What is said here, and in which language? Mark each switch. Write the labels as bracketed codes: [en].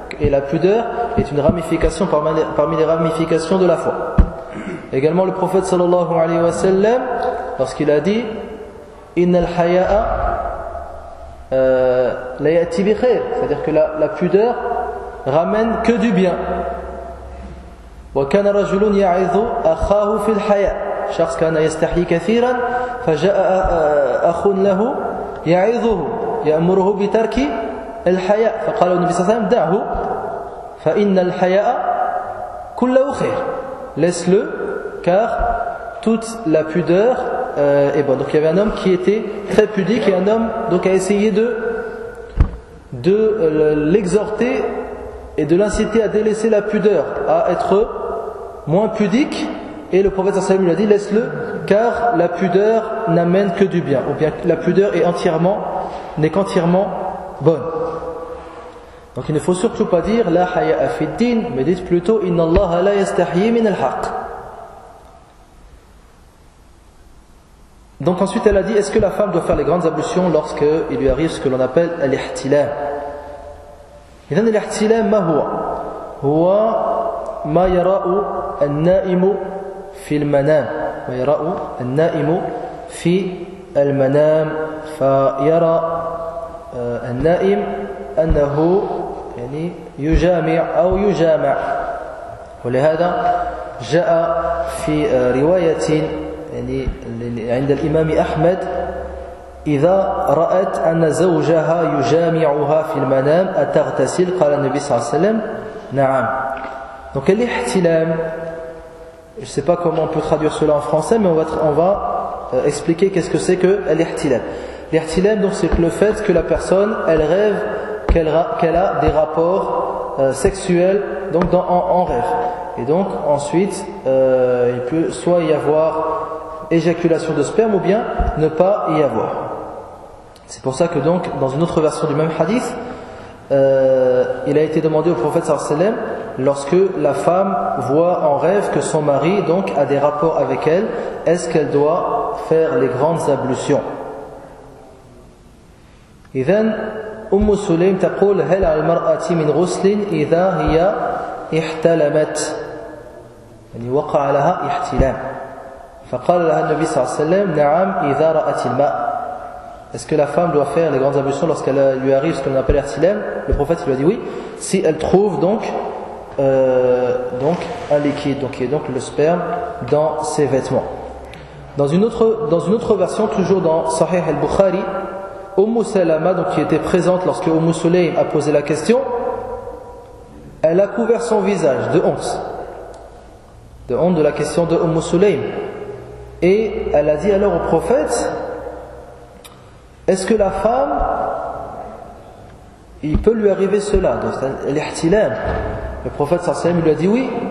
[fr] Et la pudeur est une ramification parmi les ramifications de la foi. Également, le prophète sallallahu alayhi wa sallam, lorsqu'il a dit [ar] inna al-haya'a la ya'ti bi khair, [fr] c'est-à-dire que la pudeur ramène que du bien. [ar] Wa kana rajulun ya'idhu akhahu fil haya'. شخص كان يستحي كثيرا فجاء أخ له يعظه يأمره بترك الحياء فقال النبي صلى الله عليه وسلم دعه فإن الحياء كله خير. [fr] Laisse-le car toute la pudeur est bonne. Donc il y avait un homme qui était très pudique et un homme donc a essayé de l'exhorter et de l'inciter à délaisser la pudeur, à être moins pudique. Et le prophète sallallahu alayhi wa sallam lui a dit laisse-le car la pudeur n'amène que du bien, ou bien la pudeur n'est qu'entièrement bonne. Donc il ne faut surtout pas dire [ar] la haya'a fi din, [fr] mais dites plutôt [ar] inna Allah la yastahyi min al-haq. [fr] Donc ensuite elle a dit est-ce que la femme doit faire les grandes ablutions lorsque il lui arrive ce que l'on appelle al-ihtilam. [ar] Idhan al-ihtilam ma huwa? Huwa ma yara'u an-na'imu في المنام ويرى النائم في المنام فيرى النائم أنه يعني يجامع أو يجامع. ولهذا جاء في رواية يعني عند الإمام أحمد إذا رأت أن زوجها يجامعها في المنام أتغتسل؟ قال النبي صلى الله عليه وسلم نعم. [fr] Donc الاحتلام, je ne sais pas comment on peut traduire cela en français, mais on va expliquer qu'est-ce que c'est que l'ihtilam. L'ihtilam, donc, c'est le fait que la personne, elle rêve qu'elle a des rapports sexuels, donc en rêve. Et donc, ensuite, il peut soit y avoir éjaculation de sperme ou bien ne pas y avoir. C'est pour ça que, donc, dans une autre version du même hadith, il a été demandé au prophète sallallahu alayhi wa sallam, lorsque la femme voit en rêve que son mari donc a des rapports avec elle, est-ce qu'elle doit faire les grandes ablutions? إذن أم سليم تقول هل على المرأة من غسل إذا هي احتلمت يعني وقع لها احتلام؟ فقال لها النبي صلى الله عليه وسلم نعم إذا رأت الماء. Est-ce que la femme doit faire les grandes ablutions lorsqu'elle lui arrive ce qu'on appelle l'ihtilam? Le prophète lui a dit oui, si elle trouve donc un liquide, donc qui est donc le sperme dans ses vêtements. Dans une autre version, toujours dans Sahih al-Bukhari, Umm Salama, donc qui était présente lorsque Umm Sulaym a posé la question, elle a couvert son visage de honte de la question de Umm Sulaym, et elle a dit alors au prophète, est-ce que la femme, il peut lui arriver cela, donc l'ihtilam? Le prophète sallallahu alayhi wa sallam lui a dit oui,